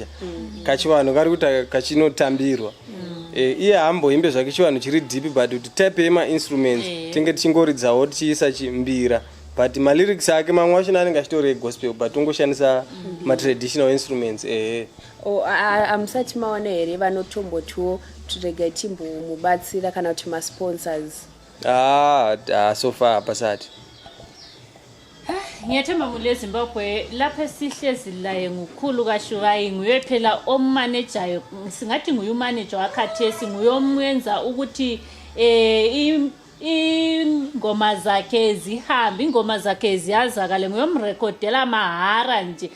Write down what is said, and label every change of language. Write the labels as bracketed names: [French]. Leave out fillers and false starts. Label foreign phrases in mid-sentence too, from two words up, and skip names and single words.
[Shona] Kachivanhu kari kuita kachinotambirwa. Iye haamboimbe zvake chivanhu chiri deep, but kuti type yemainstruments tinge tichingoridzawo tichiisa chimbira. But malyrics ake mamwe acho anenge achitori egospel, but ungoshandisa matraditional instruments. Amusati maona here vanotombotiwo tirege timbomubatsira kana kuti masponsors? [English] So far [Shona] hapasati. [North Ndebele] Ngiyathemba mule Zimbabwe lapha sihlezi laye ngukhulu kaShuvai, nguye phela ommanager, singathi nguye umanager wakhathesi, nguye omwenza ukuthi ingoma zakhe zihambe, ingoma zakhe ziyazakale, nguyomrekhodela mahara nje.